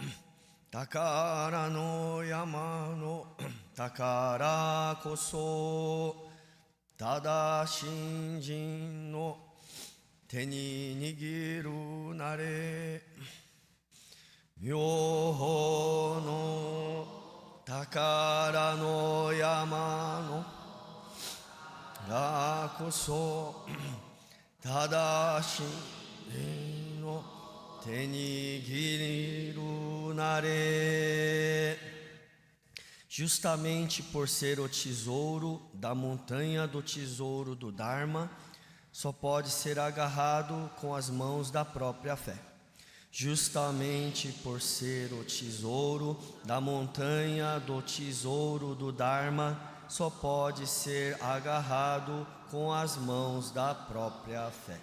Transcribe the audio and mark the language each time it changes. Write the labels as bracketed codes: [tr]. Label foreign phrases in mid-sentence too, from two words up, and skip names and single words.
[ja] 宝の山の宝こそただ信心の手に握るなれ妙法の宝の山のがこそただ信心の手に握るなれ [pt] Justamente por ser o tesouro da montanha do tesouro do Dharma, só pode ser agarrado com as mãos da própria fé. Justamente por ser o tesouro da montanha do tesouro do Dharma, só pode ser agarrado com as mãos da própria fé.